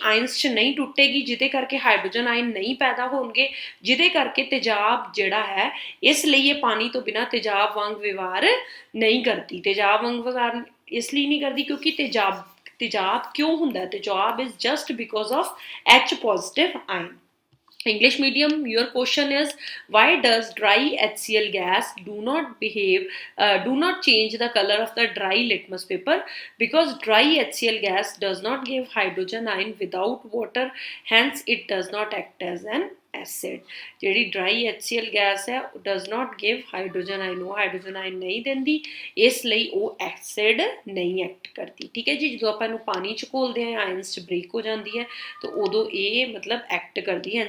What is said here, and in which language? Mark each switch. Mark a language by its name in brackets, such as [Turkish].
[Punjabi] Ions 'ਚ ਨਹੀਂ ਟੁੱਟੇਗੀ, ਜਿਹਦੇ ਕਰਕੇ ਹਾਈਡਰੋਜਨ ਆਇਨ ਨਹੀਂ ਪੈਦਾ ਹੋਣਗੇ, ਜਿਹਦੇ ਕਰਕੇ ਤੇਜ਼ਾਬ ਜਿਹੜਾ ਹੈ, ਇਸ ਲਈ ਇਹ ਪਾਣੀ ਤੋਂ ਬਿਨਾਂ ਤੇਜ਼ਾਬ ਵਾਂਗ ਵਿਵਹਾਰ ਨਹੀਂ ਕਰਦੀ। ਤੇਜ਼ਾਬ ਵਾਂਗ ਵਿਵਹਾਰ ਇਸ ਲਈ ਨਹੀਂ ਕਰਦੀ ਕਿਉਂਕਿ ਤੇਜ਼ਾਬ ਕਿਉਂ ਹੁੰਦਾ? [English] ਤੇਜ਼ਾਬ is just because of H positive ion. English medium, your question is why does dry HCl gas do not change the color of the dry litmus paper? Because dry HCl gas does not give hydrogen ion without water, hence it does not act as an acid. [Punjabi] ਜਿਹੜੀ dry HCl gas ਹੈ ਉਹ [English] does not give hydrogen ion, [Punjabi] ਉਹ hydrogen ion ਨਹੀਂ ਦਿੰਦੀ, ਇਸ ਲਈ ਉਹ acid ਨਹੀਂ ਐਕਟ ਕਰਦੀ। ਠੀਕ ਹੈ ਜੀ। ਜਦੋਂ ਆਪਾਂ ਇਹਨੂੰ ਪਾਣੀ 'ਚ ਘੋਲਦੇ ਹਾਂ, ਆਇਨਸ 'ਚ ਬ੍ਰੇਕ ਹੋ ਜਾਂਦੀ ਹੈ, ਤਾਂ ਉਦੋਂ ਇਹ ਮਤਲਬ ਐਕਟ ਕਰਦੀ ਹੈ।